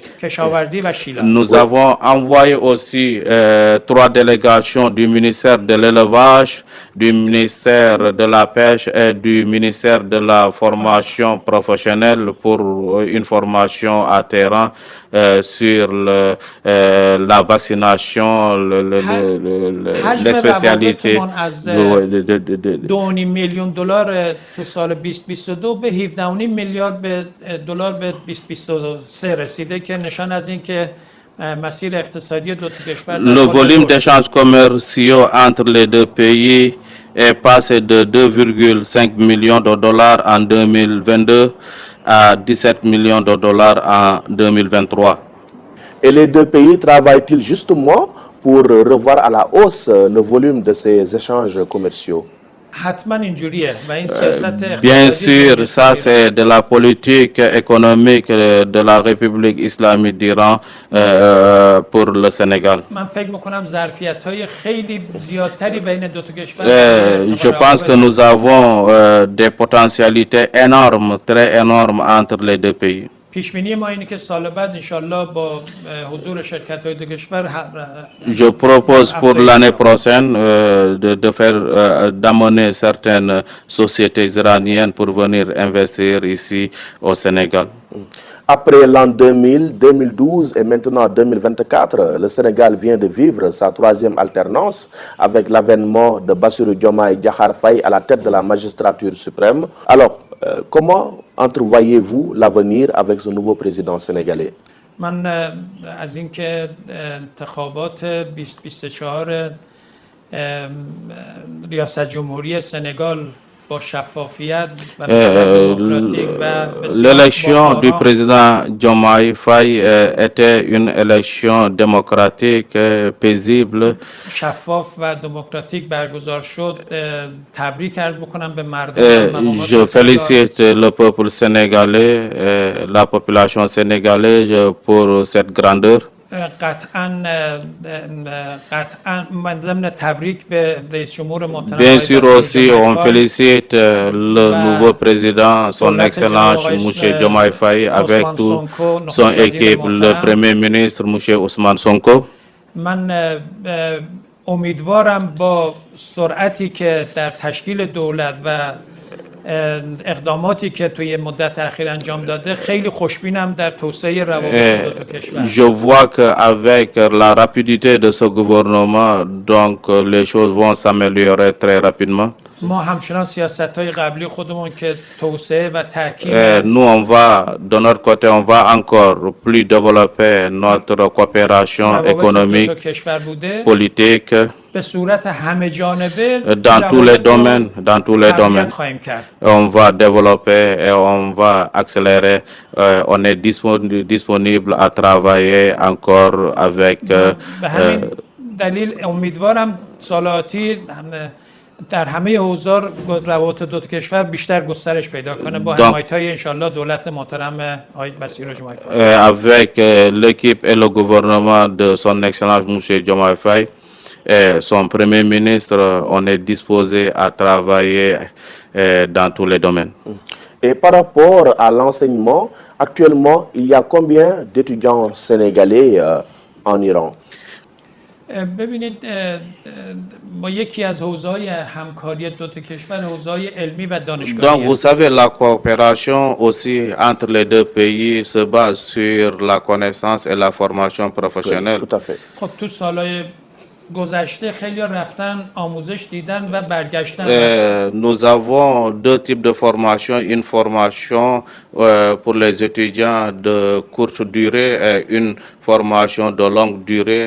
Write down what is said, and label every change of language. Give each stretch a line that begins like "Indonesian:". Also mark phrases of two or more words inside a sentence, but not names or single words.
French: Nous avons envoyé aussi 3 délégations du ministère de l'élevage, du ministère de la pêche et du ministère de la formation professionnelle pour une formation à terrain sur la vaccination, les spécialités.
Persian: $2.5 تو سال 2022 به 17.5 میلیارد دلار به 2023 رسیده که نشان از این که مسیر اقتصادی دو کشور
French: Le volume d'échanges commerciaux entre les deux pays est passé de 2,5 millions de dollars en 2022 à 17 millions de dollars en 2023. Et les deux pays travaillent-ils justement pour revoir à la hausse le volume de ces échanges commerciaux?
Persian: حتما اینجوریه و این سیاست
French: Bien sûr, ça c'est de la politique économique de la République islamique d'Iran pour le Sénégal.
Persian: من فکر میکنم ظرفیت‌های خیلی زیادتری بین دو تا کشور
French: Je pense que nous avons des potentialités énormes, très énormes entre les deux pays.
Persian: پیش بینی ما اینه که سال بعد انشالله با حضور شرکت‌های دو کشور
French: Je propose pour l'année prochaine d'amener certaines sociétés iraniennes pour venir investir ici au Sénégal. Après l'an 2000, 2012 et maintenant 2024, le Sénégal vient de vivre sa 3e alternance avec l'avènement de Bassirou Diomaye Diakhar Faye à la tête de la magistrature suprême. Alors, comment entrevoyez-vous l'avenir avec ce nouveau président sénégalais?
Persian: من از اینکه انتخابات 2024 ریاست جمهوری سنگال
French: L'élection du président Diomaye Faye était une élection démocratique, paisible. Je félicite le peuple sénégalais, la population sénégalaise pour cette grandeur. Bien sûr aussi, on félicite le nouveau président, son excellence M. Diomaye Faye avec toute son équipe, le premier ministre M. Ousmane Sonko.
Persian: امیدوارم با سرعتی که در تشکیل دولت و اقداماتی که توی مدت اخیر انجام داده خیلی خوشبینم در توسعه روابط دو تا کشور.
French: Je vois qu'avec la rapidité de ce gouvernement, donc les choses vont s'améliorer très rapidement.
Persian: ما همچنان سیاست‌های قبلی خودمون که توسعه و تاکید
French: nous on va de notre côté on va encore plus développer notre coopération économique, politique
Persian: به صورت همه جانبه
French: dans tous les domaines on va développer et on va accélérer. On est disponible à travailler encore avec
Persian: به همین دلیل امیدوارم سالاتی در همه حوزه روابط دو کشور بیشتر گسترش پیدا کنه با حمایت‌های انشالله دولت محترم آقای بصیر جمعه فای.
French: Avec l'équipe et le gouvernement de son excellence M. Diomaye Faye et son premier ministre, on est disposé à travailler dans tous les domaines. Et par rapport à l'enseignement, actuellement, il y a combien d'étudiants sénégalais en Iran?
Persian: ببینید ما یکی از حوزه‌های همکاری دو تا کشور حوزه‌های علمی و دانشگاهی.
French: Donc vous savez la coopération aussi entre les deux pays se base sur la connaissance et la formation professionnelle. Tout à fait.
Persian: خب تو سالهای گذشته خیلی رفتن آموزش دیدن و برگشتن.
French: Nous avons deux types de formation, une formation pour les étudiants de courte durée et une formation de longue durée.